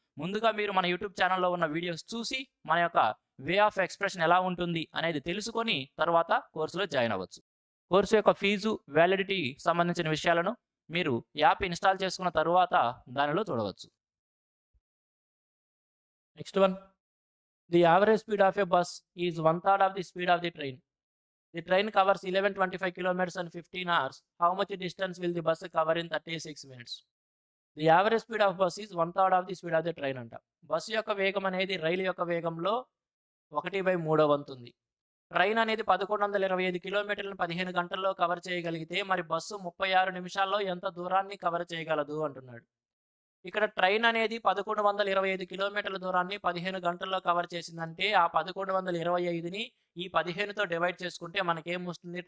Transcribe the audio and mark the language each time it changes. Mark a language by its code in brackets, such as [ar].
[te] ముందుగా మీరు మన యూట్యూబ్ ఛానల్‌లో ఉన్న వీడియోస్ చూసి మన యొక్క వే ఆఫ్ ఎక్స్‌ప్రెషన్ ఎలా ఉంటుంది అనేది తెలుసుకొని తర్వాత కోర్సులో జాయిన్ అవ్వచ్చు. కోర్సు యొక్క ఫీజు, వ్యాలిడిటీ సంబంధించిన విషయాలను మీరు యాప్ ఇన్‌స్టాల్ చేసుకున్న తరువాత దానిలో చూడవచ్చు. [en] Next one, the average speed of a bus is 1/3 of the speed of the train. The train covers 1125 kilometers in 15 hours. How much distance will the bus cover in 36 minutes? The average speed of bus is 1/3 of the speed of the train అంట. [te] Bus యొక్క వేగం అనేది రైలు యొక్క వేగంలో 1/3 వంతుంది. Train అనేది 1125 కిలోమీటర్లను 15 గంటల్లో cover చేయగలిగితే మరి bus 36 నిమిషాల్లో ఎంత దూరాన్ని కవర్ చేయగలదు అంటున్నాడు. ఇక్కడ ట్రైన్ అనేది 1125 కిలోమీటర్ల దూరాన్ని 15 గంటల్లో కవర్ చేసిందంటే ఆ 1125ని ఈ 15తో డివైడ్ చేసుకుంటే మనకేమొస్తుంది?